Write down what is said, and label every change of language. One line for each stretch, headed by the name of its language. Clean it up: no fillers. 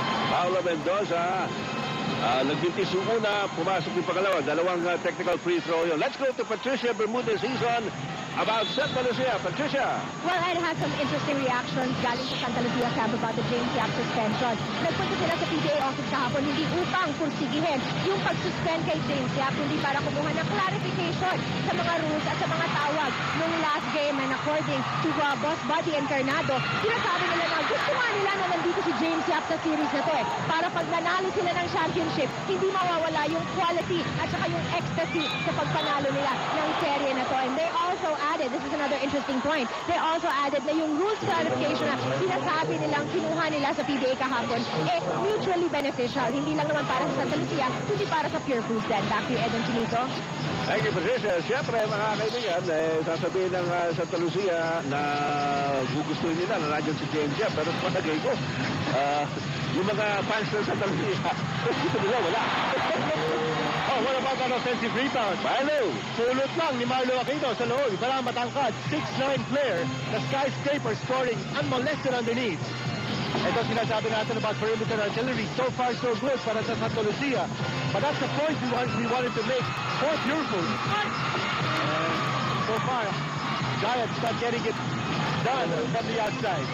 Filipino: Paolo Mendoza, nagbintis yung una, pumasok yung pangalawa. Dalawang technical free throw yun.
English: Let's go to Patricia Bermudez Hizon about Santa Lucia. Patricia. Well, I had some interesting reactions
Filipino: galing sa
English: Santa Lucia camp about the James Yap suspension.
Filipino: Nagpunta sila sa PBA office kahapon hindi upang pursigihin yung pag-suspend kay James Yap, hindi para kumuha ng clarification sa mga rules at sa mga tawag nung last game.
English: And according to Boss Buddy Encarnado,
Filipino: sinasabi nila na gusto nga nila na nandito si James Yap sa series na to para pag nanalo sila ng championship, hindi mawawala yung quality at saka yung ecstasy sa pagpanalo nila ng serye na to.
English: And they also added, this is another interesting point, they also added
Filipino: na yung rules clarification na sinasabi nilang kinuha nila sa PBA kahapon,
English: mutually beneficial.
Filipino: Hindi lang naman para sa Santa Lucia, hindi para sa Pure Foods then.
English: Back to you, Edwin Chinito. Thank you, Patricia.
Filipino: Siyempre, mga kaibigan, sasabihin ng Santa Lucia na gugustuhin nila na nandiyan si James Yap. Pero palagay ko, yung mga fans ng Santa Lucia, gusto nila, wala.
English: What about that offensive rebound?
Filipino: Paano? Pulot lang ni Marlo Aquino sa loob. Parang matangkad, 6'9" player,
English: the skyscraper scoring unmolested underneath.
Filipino: Ito sinasabi natin
English: about perimeter artillery. So far, so good
Filipino: para sa Santa Lucia.
English: But that's the point we wanted to make for Pure Foods. So far, Giants not getting it done from the outside.